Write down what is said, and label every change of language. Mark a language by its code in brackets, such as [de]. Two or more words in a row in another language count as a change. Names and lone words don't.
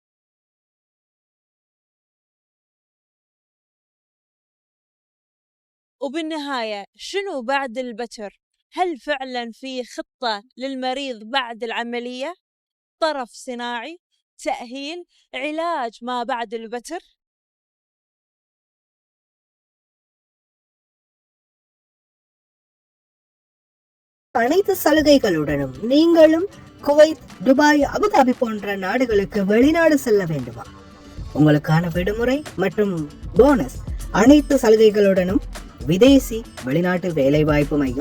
[ar] وبالنهاية شنو بعد البتر؟ هل فعلا في خطة للمريض بعد العملية؟ طرف صناعي، تأهيل، علاج ما بعد البتر؟ [ta] அனைத்து சலுகைகளுடனும் நீங்களும் குவைத், துபாய், அபுதாபி போன்ற நாடுகளுக்கு வெளிநாடு செல்ல வேண்டுமா? உங்களுக்கான விடுமுறை மற்றும் போனஸ் அனைத்து சலுகைகளுடனும் விதேசி வெளிநாட்டு வேலைவாய்ப்பு மையம்.